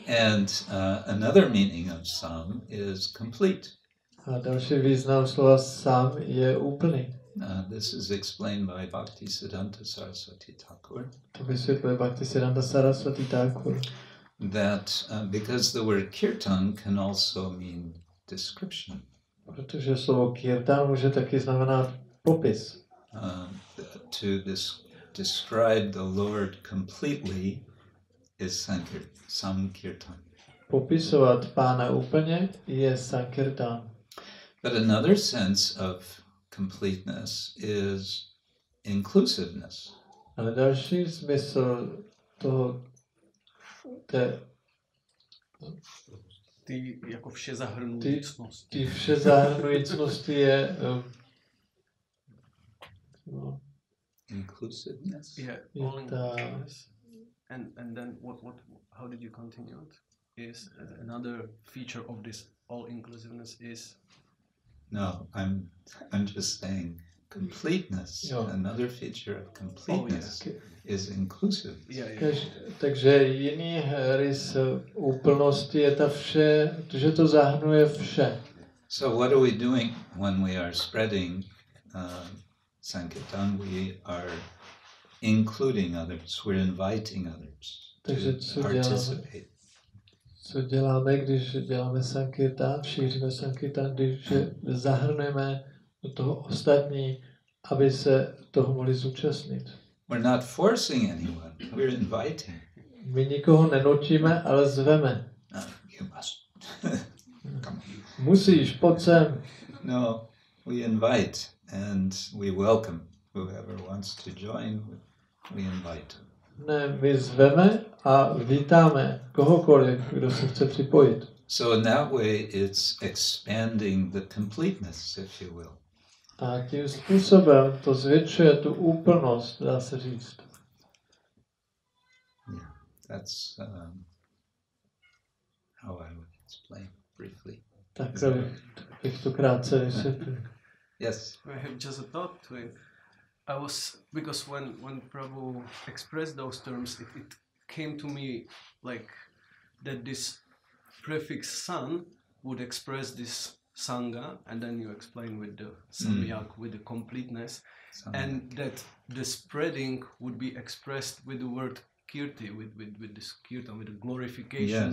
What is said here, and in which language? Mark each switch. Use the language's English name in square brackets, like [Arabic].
[English] And another meaning of sam is complete. [Czech] A další význam slova sam je úplný. [English] This is explained by Bhaktisiddhanta Saraswati Thakur. [Czech] To vysvětluje Bhaktisiddhanta Saraswati Thakur. [English] That because the word kirtan can also mean description. [Czech] Protože slovo kirtan může taky znamenat popis. [English] To describe the Lord completely is Sankirtan. [Czech] Popisovat Pána úplně je Sankirtan. [English] But another sense of completeness is inclusiveness. [Czech] Ale další smysl toho ty jako vše zahrnujícnosti. Ty vše zahrnujícnosti je [English] inclusiveness. Yeah, all inclusiveness. And then how did you continue it? Is another feature of this all inclusiveness is I'm just saying completeness. Another feature of completeness is inclusiveness. [Czech] Takže jiný rys úplnosti je ta vše, že to zahrnuje vše. [English] So what are we doing when we are spreading Sankirtan? We are including others. We're inviting others to participate. [Czech] Co děláme, když děláme Sankirtan, šíříme Sankirtan, když zahrnujeme do toho ostatní, aby se toho mohli zúčastnit. [English] We're not forcing anyone, we're inviting. [Czech] My nikoho nenutíme, ale zveme. [English] You must. Come. [Czech] Musíš, pojď sem. [English] No, we invite and we welcome whoever wants to join. We invite. [Czech] Ne, my zveme a vítáme kohokoliv, kdo se chce připojit. [English] So in that way, it's expanding the completeness, if you will. [Czech] A tím způsobem to zvětšuje tu úplnost, dá se říct. [English] Yeah, that's how I would explain briefly. [Czech] Tak bych to krátce vysvětlil. [English] Yes. I have just a thought to it. Because when Prabhu expressed those terms, it came to me like that this prefix san would express this sangha, and then you explain with the samyak, with the completeness, and that the spreading would be expressed with the word kirti, with this kirtan, with the glorification,